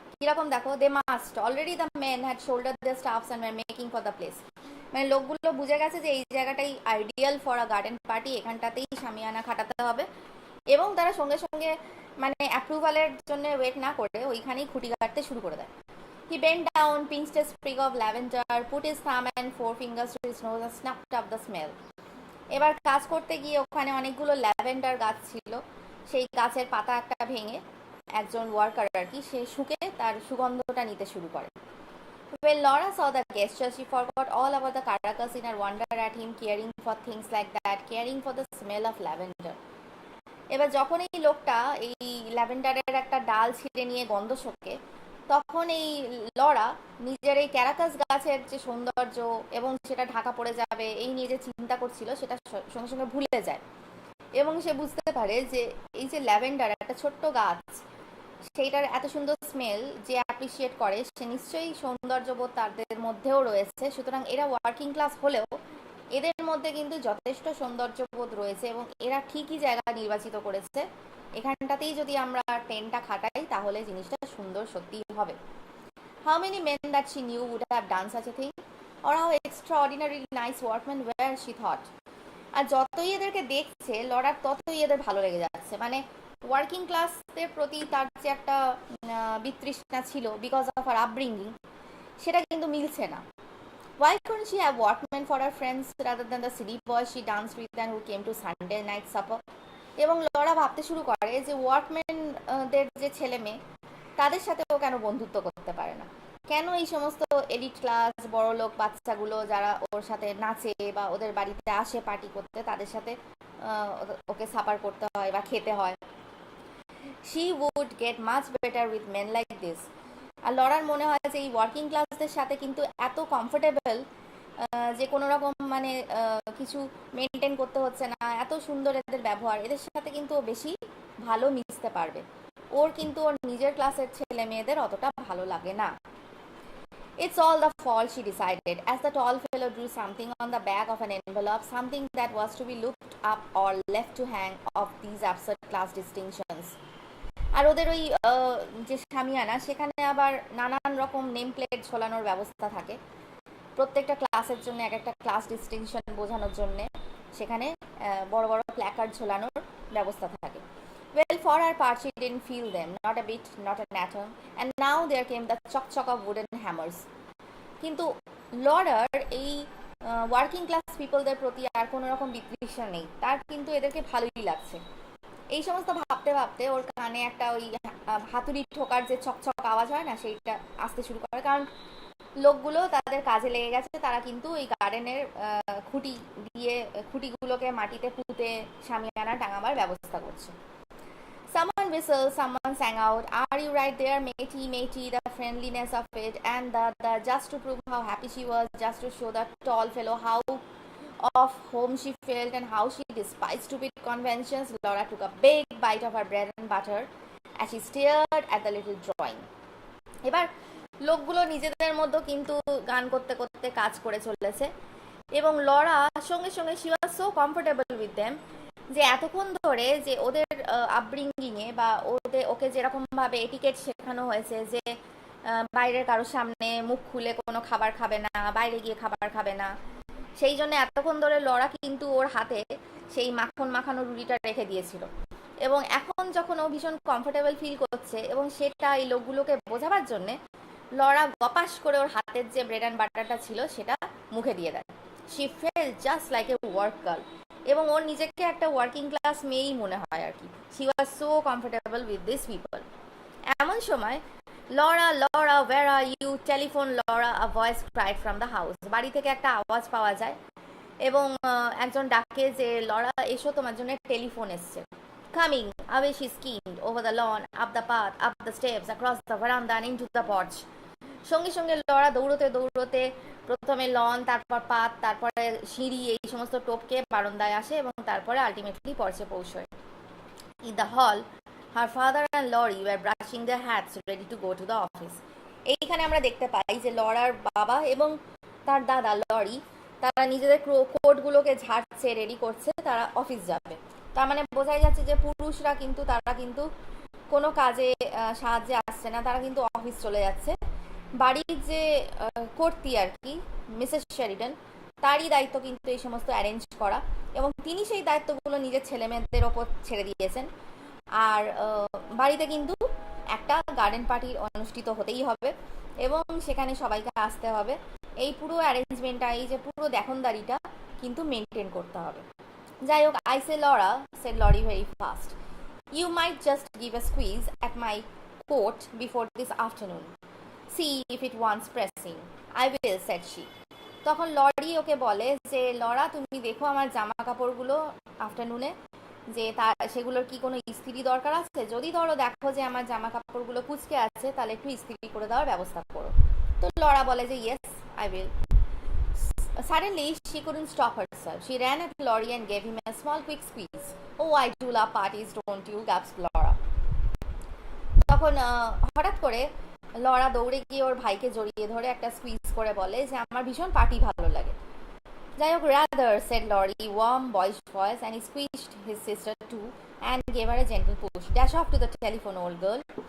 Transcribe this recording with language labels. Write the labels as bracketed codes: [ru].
[en] কিরকম দেখো, they must already the men had shoulder the stuffs and were making for the place. [bn] মানে লোকগুলো বুঝে গেছে যে এই জায়গাটাই [en] ideal for a garden party, [bn] এখানটাতেই শামিয়ানা খাটাতে হবে, এবং তারা সঙ্গে সঙ্গে মানে অ্যাপ্রুভালের জন্য ওয়েট না করে ওইখানেই খুঁটি কাটতে শুরু করে দেয়। [en] He bent down, pinched a sprig of lavender, put his thumb and forefingers to his nose and snuffed up the smell. [bn] এবার কাজ করতে গিয়ে ওখানে অনেকগুলো ল্যাভেন্ডার গাছ ছিল, সেই গাছের পাতা একটা ভেঙে একজন ওয়ার্কার আর কি, সে শুকে তার সুগন্ধটা নিতে শুরু করে। [en] When Laura saw the gesture, she forgot all about the caracas in her wonder at him caring for things like that, caring for the smell of lavender. [bn] এবার যখন এই লোকটা এই ল্যাভেন্ডারের একটা ডাল ছিঁড়ে নিয়ে গন্ধ শোকে, তখন এই লরা নিজের এই ক্যারাকাস গাছের যে সৌন্দর্য এবং সেটা ঢাকা পড়ে যাবে এই নিয়ে যে চিন্তা করছিল সেটা সঙ্গে সঙ্গে ভুলে যায়, এবং সে বুঝতে পারে যে এই যে ল্যাভেন্ডার একটা ছোট্ট গাছ, সেইটার এত সুন্দর স্মেল যে অ্যাপ্রিসিয়েট করে সে নিশ্চয়ই সৌন্দর্যবোধ তাদের মধ্যেও রয়েছে। সুতরাং এরা ওয়ার্কিং ক্লাস হলেও এদের মধ্যে কিন্তু যথেষ্ট সৌন্দর্যবোধ রয়েছে এবং এরা ঠিকই জায়গা নির্বাচিত করেছে। এখানটাতেই যদি আমরা টেনটা খাটাই তাহলে জিনিসটা সুন্দর সত্যিই হবে। [en] How many men that she knew would have done such a thing, or how extraordinarily nice workman were she thought. [bn] আর যতই এদেরকে দেখছে লড়ার ততই এদের ভালো লেগে যাচ্ছে, মানে ওয়ার্কিং ক্লাসদের প্রতি তার যে একটা বিতৃষ্ণা ছিল [en] because of her upbringing, [bn] সেটা কিন্তু মিলছে না। [en] Why couldn't she have workmen for her friends rather than the silly boys she danced with and who came to Sunday night supper? [bn] এবং লরা ভাবতে শুরু করে যে ওয়ার্কম্যানদের যে ছেলে মেয়ে তাদের সাথে ও কেন বন্ধুত্ব করতে পারে না, কেন এই সমস্ত এলিট ক্লাস বড়লোক বাচ্চাগুলো যারা ওর সাথে নাচে বা ওদের বাড়িতে আসে পার্টি করতে তাদের সাথে ওকে সাপার করতে হয় বা খেতে হয়। [en] She would get much better with men like this. [bn] আর লড়ার মনে হয় যে এই ওয়ার্কিং ক্লাসদের সাথে কিন্তু এত কমফোর্টেবল যে কোনো রকম মানে কিছু মেনটেন করতে হচ্ছে না, এত সুন্দর এদের ব্যবহার, এদের সাথে কিন্তু ও বেশি ভালো মিশতে পারবে। ওর কিন্তু ওর নিজের ক্লাসের ছেলে মেয়েদের অতটা ভালো লাগে না। [en] It's all the fault, she decided, as the tall fellow drew something on the back of an envelope, something that was to be looked up or left to hang of these absurd class distinctions. [bn] আর ওদের ওই যে সামিয়ানা সেখানে আবার নানান রকম name plate ঝোলানোর ব্যবস্থা থাকে, প্রত্যেকটা ক্লাসের জন্য এক একটা ক্লাস ডিস্টিংশন বোঝানোর জন্য সেখানে বড় বড় প্ল্যাকার্ড ঝোলানোর ব্যবস্থা থাকে। [en] Well, for her part, she didn't feel them, not a bit, not an atom, and now there came the চকচক of wooden hammers. [bn] কিন্তু লরার এই ওয়ার্কিং ক্লাস পিপলদের প্রতি আর কোনো রকম বিতৃষ্ণা নেই, তার কিন্তু এদেরকে ভালোই লাগছে। এই সমস্ত ভাবতে ভাবতে ওর কানে একটা ওই হাতুড়ি ঠোকার যে চকচক আওয়াজ হয় না সেইটা আসতে শুরু করে, কারণ লোকগুলো তাদের কাজে লেগে গেছে, তারা কিন্তু ওই গার্ডেনের খুঁটি দিয়ে খুঁটিগুলোকে মাটিতে পুঁতে সামিয়ানা টাঙাবার ব্যবস্থা করছে। [en] Someone whistled, someone sang out, "Are you right there, matey, matey?" The friendliness of it, and the just to prove how happy she was, just to show the tall fellow how of home she felt and how she despised stupid conventions, Laura took a big bite of her bread and butter as she stared at the little drawing. [bn] এবার লোকগুলো নিজেদের মধ্যে কিন্তু গান করতে করতে কাজ করে চলেছে এবং লরা সঙ্গে সঙ্গে [en] she was so comfortable with them [bn] যে এতক্ষণ ধরে যে ওদের আপব্রিঙ্গিংয়ে বা ওকে যেরকমভাবে এটিকেট শেখানো হয়েছে যে বাইরের কারোর সামনে মুখ খুলে কোনো খাবার খাবে না, বাইরে গিয়ে খাবার খাবে না, সেই জন্য এতক্ষণ ধরে লরা কিন্তু ওর হাতে সেই মাখন মাখানো রুটিটা রেখে দিয়েছিল। এবং এখন যখন ও ভীষণ কমফোর্টেবল ফিল করছে এবং সেটা এই লোকগুলোকে বোঝাবার জন্যে লরা গপাস করে ওর হাতের যে ব্রেড অ্যান্ড বাটারটা ছিল সেটা মুখে দিয়ে দেয়। [en] she felt just like a work girl, [bn] এবং ওর নিজেকে একটা ওয়ার্কিং ক্লাস মেয়েই মনে হয় আর কি। [en] She was so comfortable with this people. [bn] এমন সময় [en] Laura Laura where are you, telephone Laura, a voice cried from the house. [bn] বাড়ি থেকে একটা আওয়াজ পাওয়া যায় এবং একজন ডাকে যে লরা এসো, তোমার জন্য টেলিফোন এসছে। [en] Coming, away she skimmed, over the lawn, up the path, up the steps, across the veranda and into the porch. [bn] সঙ্গে সঙ্গে লরা দৌড়তে দৌড়তে প্রথমে লন, তারপর পাত, তারপরে সিঁড়ি, এই সমস্ত টোপকে বারান্দায় আসে এবং তারপরে আলটিমেটলি পর্চে পৌঁছয়। [en] In the hall, her father and Laurie were brushing their hats ready to go to the office. [bn] এইখানে আমরা দেখতে পাই যে লরার বাবা এবং তার দাদা লরি তারা নিজেদের কোটগুলোকে ঝাড়ছে, রেডি করছে, তারা অফিস যাবে। তার মানে বোঝাই যাচ্ছে যে পুরুষরা কিন্তু তারা কিন্তু কোনো কাজে সাহায্যে আসছে না, তারা কিন্তু অফিস চলে যাচ্ছে। বাড়ির যে কর্ত্রী আর কি মিসেস শেরিডন, তারই দায়িত্ব কিন্তু এই সমস্ত অ্যারেঞ্জ করা, এবং তিনি সেই দায়িত্বগুলো নিজের ছেলে মেয়েদের ওপর ছেড়ে দিয়েছেন। আর বাড়িতে কিন্তু একটা গার্ডেন পার্টি অনুষ্ঠিত হতেই হবে এবং সেখানে সবাইকে আসতে হবে। এই পুরো অ্যারেঞ্জমেন্টটা, এই যে পুরো দেখনদারিটা কিন্তু মেনটেন করতে হবে। যাই হোক, [en] I say Laura, said Laurie very fast. You might just give a squeeze at my coat before this afternoon. See if it wants pressing. I will, said she. [bn] তখন লরি ওকে বলে যে লরা, তুমি দেখো আমার জামা কাপড়গুলো আফটারনুনে যে তার সেগুলোর কি কোনো ইস্ত্রি দরকার আছে, যদি ধরো দেখো যে আমার জামা কাপড়গুলো কুচকে আছে তাহলে একটু ইস্ত্রি করে দেওয়ার ব্যবস্থা করো। তো লরা বলে যে [en] Yes I will. Suddenly, she couldn't stop herself. She ran at Laurie and gave him a small, quick squeeze. Oh, I do love parties, don't you? Gasped Laura. [bn] তখন হঠাৎ করে লরা দৌড়ে গিয়ে ওর ভাইকে জড়িয়ে ধরে একটা স্কুইজ করে বলে যে আমার ভীষণ পার্টি ভালো লাগে। যাই হোক, [en] rather, said Laurie, warm boyish voice, and he squeezed his sister too and gave her a gentle push. Dash off to the telephone, old girl.